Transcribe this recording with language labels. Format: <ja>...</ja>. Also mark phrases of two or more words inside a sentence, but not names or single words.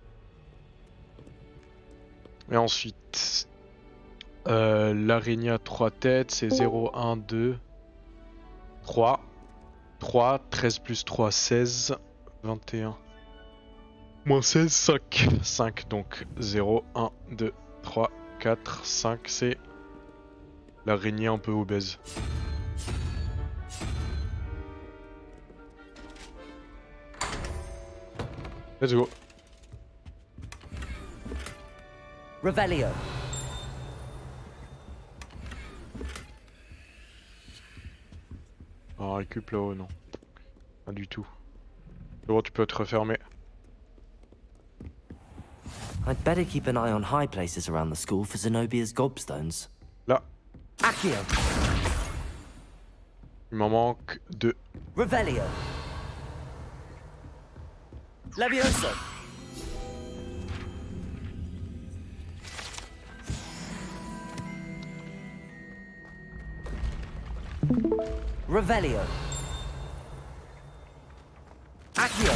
<fr>Et ensuite, l'araignée à 3 têtes, c'est 0, 1, 2, 3. 3, 13 plus 3, 16, 21. Moins 16, 5. 5, donc 0, 1, 2, 3, 4, 5, c'est l'araignée un peu obèse.</fr> <en>Let's go.</en> <fr>Revelio. On récup là-haut, non. Pas du tout. Bon, tu peux te refermer.</fr> <en>I'd better keep an eye on high places around the school for Zenobia's gobstones.</en> <fr>Là. Accio. Il m'en manque 2. Revelio. Levioso. Revelio. Accio.</fr>